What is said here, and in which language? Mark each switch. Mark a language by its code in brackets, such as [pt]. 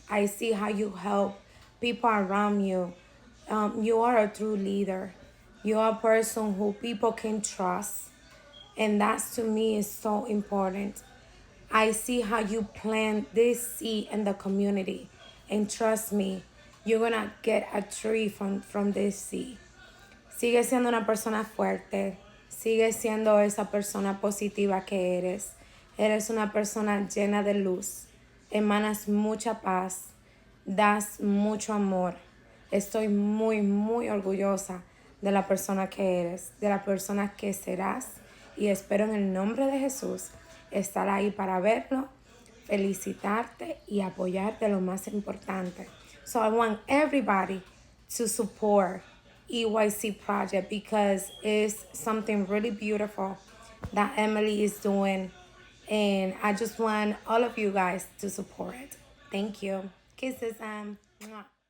[en] I see how you help people around you. You are a true leader. You're a person who people can trust. And that to me is so important. I see how you plant this seed in the community. And trust me, you're gonna get a tree from this seed. [es] Sigue siendo una persona fuerte. Sigue siendo esa persona positiva que eres. Eres una persona llena de luz. Emanas mucha paz. Das mucho amor. Estoy muy, muy orgullosa de la persona que eres, de la persona que serás. Y espero en el nombre de Jesús estar ahí para verlo, felicitarte y apoyarte lo más importante. [en] So I want everybody to support EYC Project because it's something really beautiful that Emily is doing. And I just want all of you guys to support it. Thank you. Kisses. Mwah.